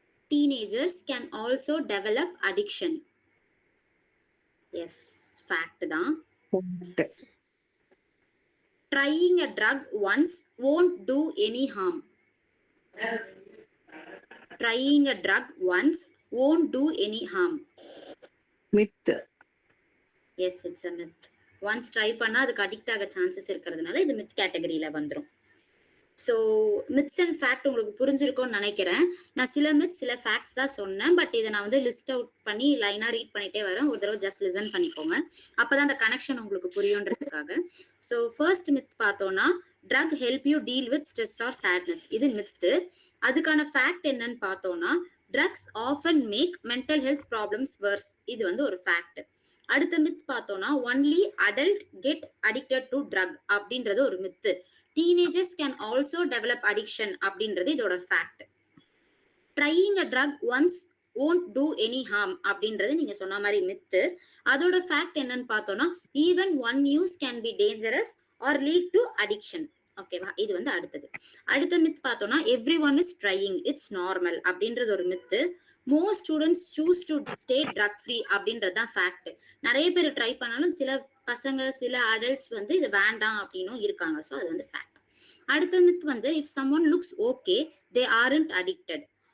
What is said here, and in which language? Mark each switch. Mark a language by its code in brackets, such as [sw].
[en] Teenagers can also develop addiction. Yes, fact தான். Trying a drug once won't do any harm. Trying a drug once won't do any harm. Myth. Yes, it's a myth. [ta] Once try பண்ணா அதுக்கு addict ஆக chances இருக்கிறதுனால இது myth கேட்டகரியில வந்துரும். So myths and fact உங்களுக்கு புரிஞ்சிருக்கும்னு நினைக்கிறேன். நான் சில மித்ஸ் சில ஃபேக்ட்ஸ் தான் சொன்னேன். பட் இதை நான் வந்து லிஸ்ட் அவுட் பண்ணி லைனாக ரீட் பண்ணிட்டே வரேன். ஒரு தடவை ஜஸ்ட் லிசன் பண்ணிக்கோங்க. அப்போதான் அந்த கனெக்ஷன் உங்களுக்கு புரியுன்றதுக்காக. ஸோ ஃபர்ஸ்ட் மித் பார்த்தோம்னா [en] Drug help you deal with stress or sadness. [ta] இது மித்து. அதுக்கான ஃபேக்ட் என்னன்னு பார்த்தோம்னா [en] Drugs often make mental health problems worse. [ta] இது வந்து ஒரு ஃபேக்ட். [en] அடுத்த மித் பார்த்தோம்னா only adult get addicted to drug அப்படின்றது ஒரு myth. Teenagers can also develop addiction [ta] அப்படின்றது இதோட [en] Fact. Trying a drug once won't do any harm [ta] அப்படின்றது நீங்க சொன்ன மாதிரி [en] Myth. [ta] அதோட ஃபேக்ட் என்னன்னு பார்த்தோம்னா [en] even one use can be dangerous or lead to addiction. [ta] ஓகேவா? இது வந்து அடுத்தது. [en] அடுத்த மித் பார்த்தோம்னா everyone is trying, it's normal அப்படின்றது ஒரு myth. Most students choose to stay drug free [ta] அப்படின்றது தான் [en] Fact. [ta] நிறைய பேர் ட்ரை பண்ணாலும் சில பசங்க சில அடல்ட்ஸ் வந்து இது வேண்டாம் அப்படின்னும் இருக்காங்க. ஸோ அது வந்து ஃபேக்ட். [en] அடுத்த மித் வந்து if someone looks okay they aren't addicted.